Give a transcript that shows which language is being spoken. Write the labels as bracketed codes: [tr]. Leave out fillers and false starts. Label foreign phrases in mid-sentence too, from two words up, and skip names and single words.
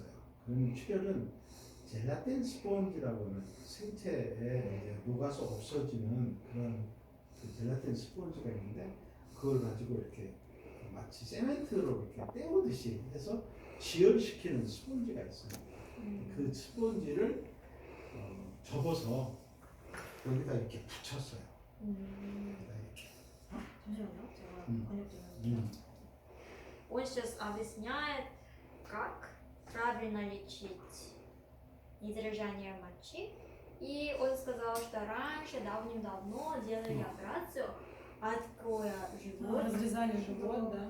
[ko] 그러면 출혈은 젤라틴 스펀지라고 하는 생체에 이제 녹아서 없어지는 그런 그 젤라틴 스펀지가 있는데 그걸 가지고 이렇게 마치 세멘트로 이렇게 때우듯이 해서 지혈시키는 스펀지가 있어요. 그 스펀지를 접어서 여기다 이렇게 붙였어요. 여기다 이렇게. 잠시만요. 제가 번역 좀 음. 해볼게요. [ru] Он сейчас объясняет, как правильно лечить недержание мочи. И он сказал, что раньше, давным-давно делали операцию, откроя живот. Разрезали живот, да.